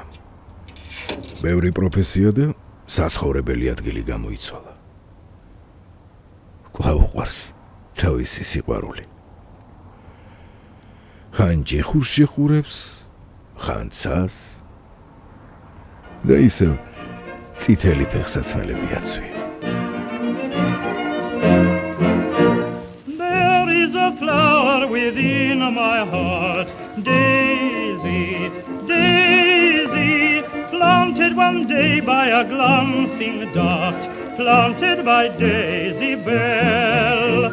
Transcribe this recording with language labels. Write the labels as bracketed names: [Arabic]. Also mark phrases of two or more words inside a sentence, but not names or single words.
[Georgian] ბევრი პროფესია და საცხოვრებელი ადგილი გამოიცვალა. კვლავ უყვარს თავისი სიყვარული. ხან ჯიხურს შეხურებს, ხან ცას და ისევ წითელი ფეხსაცმელები აცვია. [English] There is a flower within my heart, Daisy, Daisy, planted one day by a glancing dot, planted by Daisy Bell.